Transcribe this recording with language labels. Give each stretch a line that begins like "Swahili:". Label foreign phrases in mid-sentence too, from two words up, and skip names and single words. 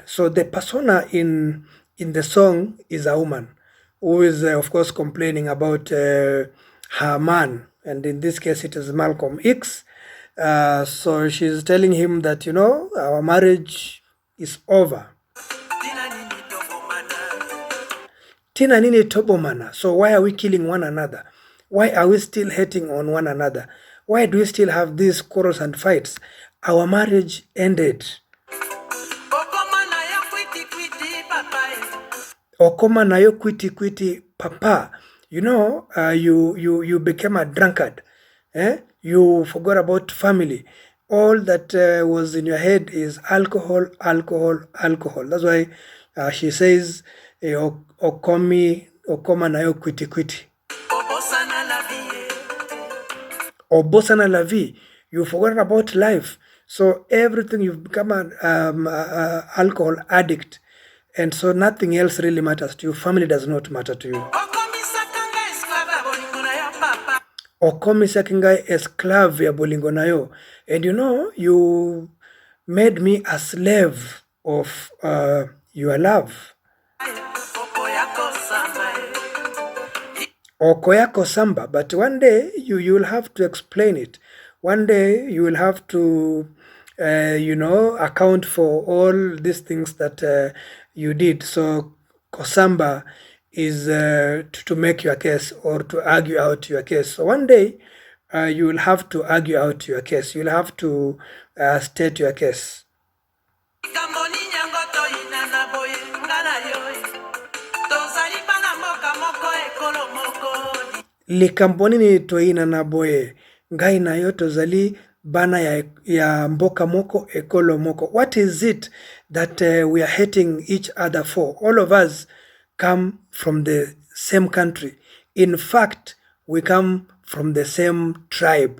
English: So the persona in the song is a woman who is, of course, complaining about her man, and in this case, it is Malcolm X. So she's telling him that, our marriage is over.
Lingala: Tina nini tobomana.
English: So why are we killing one another? Why are we still hating on one another? Why do we still have these quarrels and fights? Our marriage ended.
Lingala: Okoma nayo kwiti kwiti papa.
English: You became a drunkard. You forgot about family. All that was in your head is alcohol, alcohol, alcohol. That's why she says,
Lingala: okoma nayo kwiti kwiti. Obosana
French: la vie.
English: You've forgotten about life. So everything, you've become an alcohol addict. And so nothing else really matters to you. Family does not matter to you.
Lingala: Okomisa kingai esclave ya bolingo nayo.
English: And you made me a slave of your love.
Lingala: Okoyako samba.
English: But one day you'll have to explain it. One day you will have to account for all these things that you did. So Kosamba is to make your case or to argue out your case. So one day you will have to argue out your case. You'll have to state your case.
Lingala: Likambonini toina na boye ngai na yo tozali bana ya mboka moko ekolo moko.
English: What is it that we are hating each other for? All of us come from the same country. In fact, we come from the same tribe.